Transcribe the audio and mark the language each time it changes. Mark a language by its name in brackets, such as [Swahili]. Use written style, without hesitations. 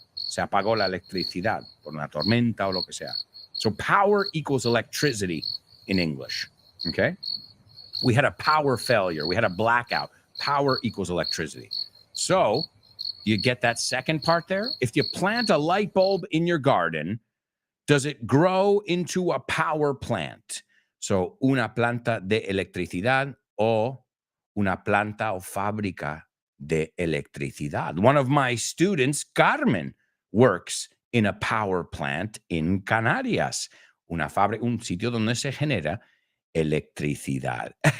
[Spanish] Se apagó la electricidad por una tormenta o lo que sea. [English] So power equals electricity in English, okay? We had a power failure. We had a blackout. Power equals electricity. So you get that second part there? If you plant a light bulb in your garden, does it grow into a power plant? [Spanish] So una planta de electricidad o una planta o fábrica de electricidad. [English] One of my students, Carmen, works in a power plant in Canarias. [Spanish] Una fábrica, un sitio donde se genera electricidad.